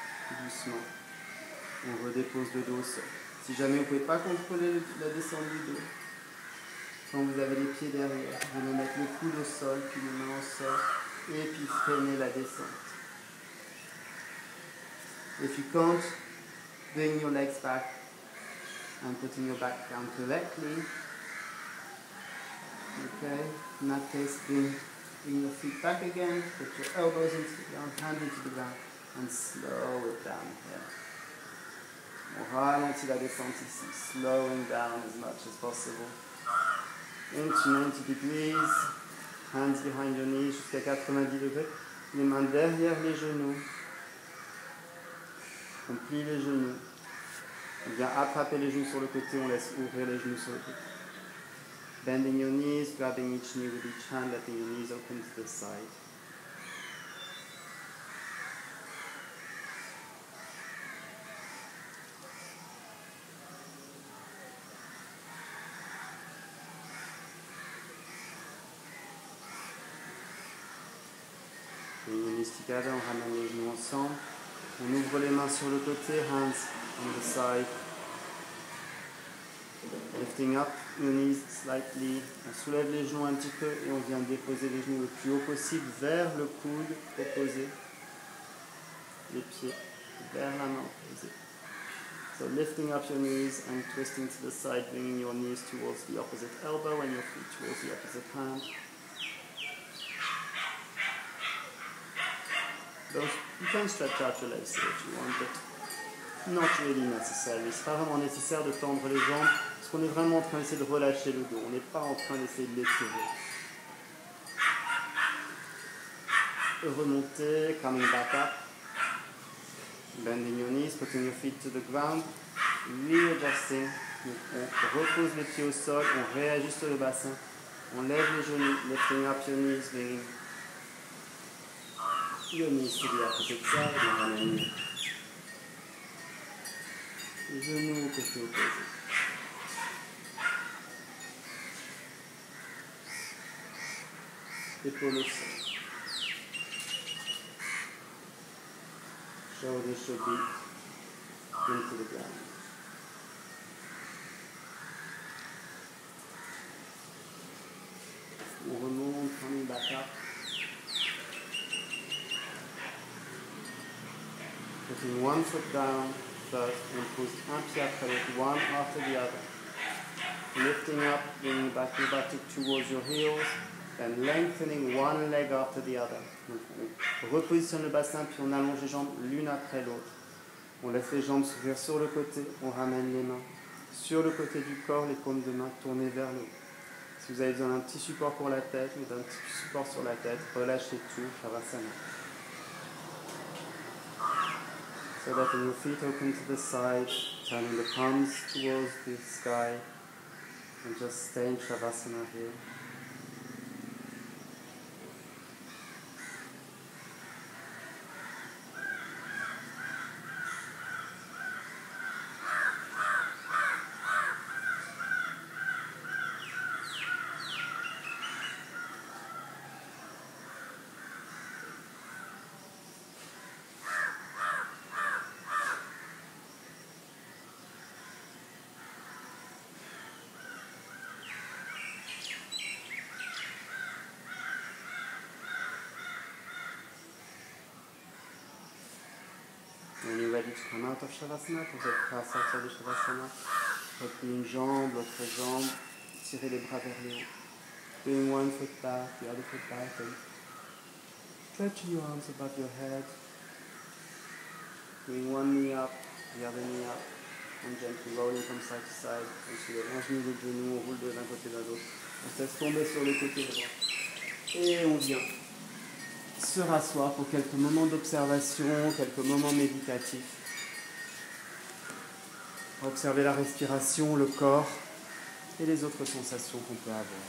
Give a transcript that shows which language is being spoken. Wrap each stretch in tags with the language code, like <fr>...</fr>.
<fr>Doucement. On redépose le dos au sol. Si jamais vous ne pouvez pas contrôler la descente du dos, quand vous avez les pieds derrière, vous allez mettre le coude au sol, puis les mains au sol, et puis freiner la descente.</fr> <en>If you can't, bring your legs back and putting your back down correctly. Okay, in that case, bring your feet back again, put your elbows into the ground, hand into the ground, and slow it down here.</en> <fr>On ralentit la descente ici,</fr> <en>slowing down as much as possible. Into 90 degrees, hands behind your knees</en> <fr>jusqu'à 90 degrés, les mains derrière les genoux. On plie les genoux, on vient attraper les genoux sur le côté, on laisse ouvrir les genoux sur le côté.</fr> <en>Bending your knees, grabbing each knee with each hand, letting your knees open to the side. Together,</en> <fr>on ramène les genoux ensemble. On ouvre les mains sur le côté,</fr> <en>hands on the side. Lifting up your knees slightly.</en> <fr>On soulève les genoux un petit peu et on vient déposer les genoux le plus haut possible vers le coude opposé. Les pieds vers la main opposée.</fr> <en>So lifting up your knees and twisting to the side, bringing your knees towards the opposite elbow and your feet towards the opposite hand. You can stretch out your legs here if you want, but not really necessary.</en> <fr>C'est pas vraiment nécessaire de tendre les jambes, parce qu'on est vraiment en train d'essayer de relâcher le dos. On n'est pas en train d'essayer de l'étirer. Remonter,</fr> <en>coming back up. Bending your knees, putting your feet to the ground. Readjusting.</en> <fr>On repose les pieds au sol, on réajuste le bassin. On lève les genoux,</fr> <en>lifting up your knees, bringing your knees to the opposite side,</en> <fr>on ramène les genoux au côté opposé. Épaules au sol.</fr> <en>Shoulder should be into the ground.</en> <fr>On remonte,</fr> <en>coming back up. Putting one foot down first and push</en> <fr>un pied après l'autre,</fr> <en>one after the other. Lifting up, bringing back your back towards your heels, and lengthening one leg after the other.</en> <fr>Donc on repositionne le bassin, puis on allonge les jambes l'une après l'autre. On laisse les jambes s'ouvrir sur le côté, on ramène les mains sur le côté du corps, les paumes de main tournées vers le haut. Si vous avez besoin d'un petit support pour la tête ou d'un petit support sur la tête, relâchez tout, Shavasana.</fr> <en>So that your feet open to the side, turning the palms towards the sky, and just stay in Shavasana here. When you're ready to come out of Shavasana,</en> <fr>vous êtes prêt à sortir de Shavasana, repliez une jambe, l'autre jambe, tirez les bras vers le haut.</fr> <en>Bring one foot back, the other foot back, and stretching your arms above your head. Bring one knee up, the other knee up, and gently rolling from side to side.</en> <fr>Ensuite, un genou, l'autre genou, on roule d'un côté d'un autre. On se laisse tomber sur le côté droit. Et on vient se rasseoir pour quelques moments d'observation, quelques moments méditatifs. Observer la respiration, le corps et les autres sensations qu'on peut avoir.</fr>